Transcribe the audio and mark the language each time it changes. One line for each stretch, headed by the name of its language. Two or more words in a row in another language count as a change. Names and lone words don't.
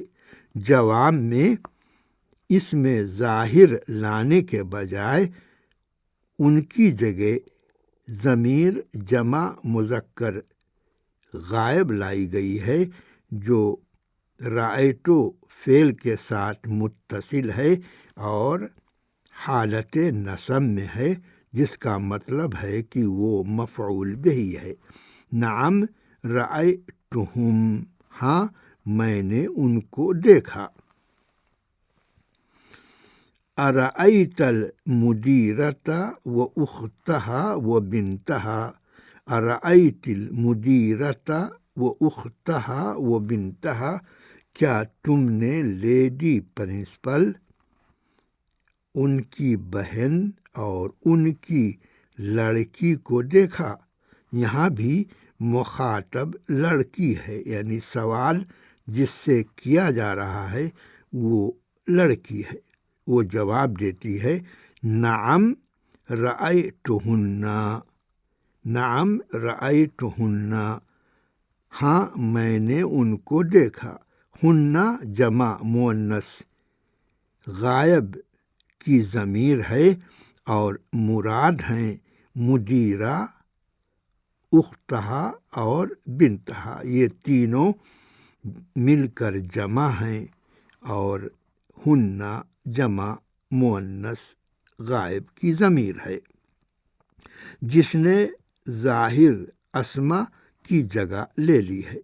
Urdu: جواب میں اس میں ظاہر لانے کے بجائے ان کی جگہ ضمیر جمع مذکر غائب لائی گئی ہے جو رأیتو فعل کے ساتھ متصل ہے اور حالت نصب میں ہے، جس کا مطلب ہے کہ وہ مفعول بہی ہے۔
Arabic: نعم رأیتہم،
Urdu: ہاں میں نے ان کو دیکھا۔
Arabic: ارأیت المدیرۃ و اختہا و بنتہا، ارأیت المدیرۃ و اختہا و بنتہا،
Urdu: کیا تم نے لیڈی پرنسپل، ان کی بہن اور ان کی لڑکی کو دیکھا؟ یہاں بھی مخاطب لڑکی ہے، یعنی سوال جس سے کیا جا رہا ہے وہ لڑکی ہے۔ وہ جواب دیتی ہے
Arabic: نعم رأیتہن، نعم رأیتہن،
Urdu: ہاں میں نے ان کو دیکھا۔ ہن جمع مؤنث غائب کی ضمیر ہے اور مراد ہیں مدیرہ، اختہا اور بنتہا، یہ تینوں مل کر جمع ہیں اور ہن جمع مؤنث غائب کی ضمیر ہے جس نے ظاہر اسما کی جگہ لے لی ہے۔